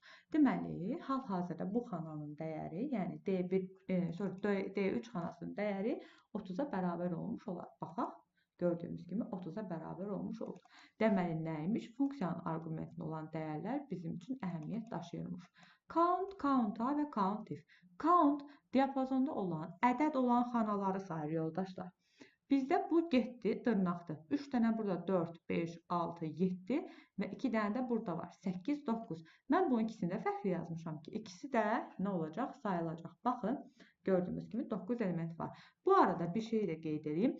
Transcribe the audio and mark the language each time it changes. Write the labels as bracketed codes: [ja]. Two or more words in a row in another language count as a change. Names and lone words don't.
[az] Deməli, hal-hazırda bu xananın dəyəri, yəni D3 xanasının dəyəri 30-a bərabər olmuş olar. Baxaq. Gördüyümüz kimi 30-a bərabər olmuş oldu. Deməli, nəymiş? Funksiyanın arqumentində olan dəyərlər bizim üçün əhəmiyyət daşıyırmış. Count, count-a və count-if. Count, diapazonda olan, ədəd olan xanaları sayır yoldaşlar. Bizdə bu getdi, dırnaqdır. 3 dənə burada 4, 5, 6, 7 və 2 dənə də burada var. 8, 9. Mən bu ikisini də fərqli yazmışam ki, ikisi də nə olacaq? Sayılacaq. Baxın, gördüyünüz kimi 9 element var. Bu arada bir şey də qeyd edeyim.